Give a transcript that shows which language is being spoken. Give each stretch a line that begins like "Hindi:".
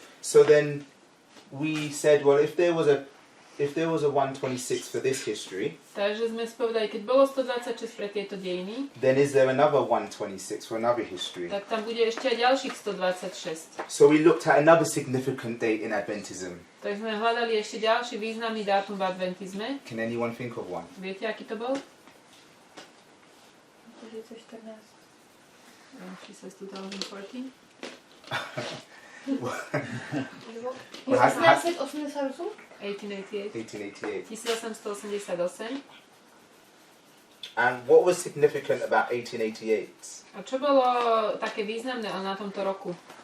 English: So then we said, well, if there was a 126 for this history,
Slovak: Takže sme spovedali, keď bolo 126 pre tieto dejiny,
English: then is there another 126 for another history?
Slovak: tak tam bude ešte aj ďalších 126.
English: So we looked at another significant date in Adventism.
Slovak: Tak sme hľadali ešte ďalší významný dátum v adventizme.
English: Can anyone think of one?
Slovak: Viete, aký to bol?
English: 2014. She says 2014. 1888? 1888. 1888. 1888. And what was significant about 1888?
Slovak: A čo bolo také významné na tomto roku?